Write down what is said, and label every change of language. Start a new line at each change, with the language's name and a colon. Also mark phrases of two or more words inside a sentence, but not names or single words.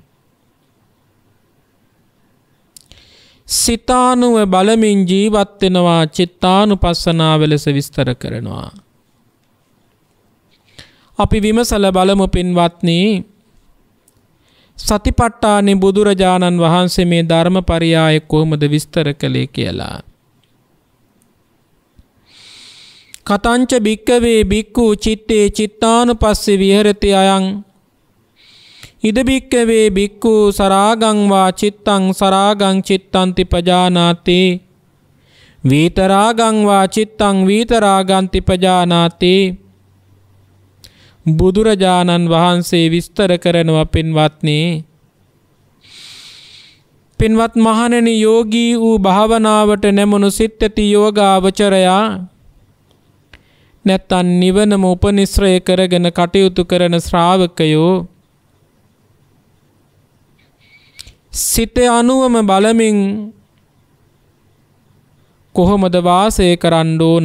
Sinhala: සිතානුව බලමින් ජීවත් වෙනවා චිත්තානුපස්සනාව ලෙස විස්තර කරනවා. අපි විමසලා බලමු පින්වත්නි සතිපට්ඨානේ බුදුරජාණන් වහන්සේ මේ ධර්මපරියාය කොහොමද විස්තර කළේ කියලා.
Pali: කතංච භික්කවේ භික්ඛු චිත්තේ චිත්තානුපස්සී විහෙරති අයං ඉද භික්කවේ භික්ඛු සරාගං වා චිත්තං සරාගං චිත්තන්ති පජානාති වීතරාගං වා චිත්තං වීතරාගන්ති පජානාති.
Sinhala: බුදුරජාණන් වහන්සේ විස්තර කරනවා පින්වත් මහණෙනි, යෝගී වූ භාවනාවට නැමුණු සිත් ඇති යෝගාවචරයා නැත්තන් නිවනම උපනිශ්‍රය කරගෙන කටයුතු කරන ශ්‍රාවකයෝ සිත අනුවම බලමින් කොහොමද වාසය කරන්න ඕන?